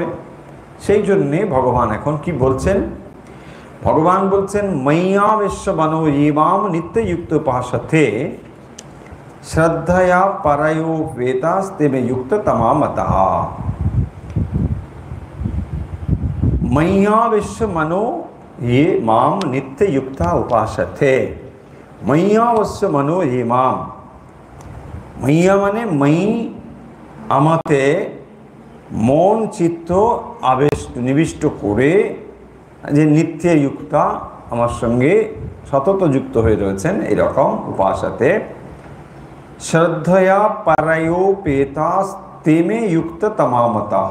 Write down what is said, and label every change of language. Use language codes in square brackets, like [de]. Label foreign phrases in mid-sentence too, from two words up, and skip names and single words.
[bn] সেই জন্যে ভগবান এখন কি বলছেন? ভগবান বলছেন, [sa] मय्यावेश्य मनो इमाम नित्ययुक्त उपासते श्रद्धया परयो वेतास्तेमे युक्त तमामतः। मय्यावेश्य मनो ये माम नित्य युक्ता उपासते। मय्यावश्य मनो ये माम, मय्या [bn] माने मयि আমাতে মন চিত্ত আবেশ নিবিষ্ট করে যে [sa] नित्य युक्ता [bn] আমার সঙ্গে সতত যুক্ত হয়ে রয়েছেন, এরকম [sa] उपासते श्रद्धया परयोपेतास तेमे युक्त तमामतः।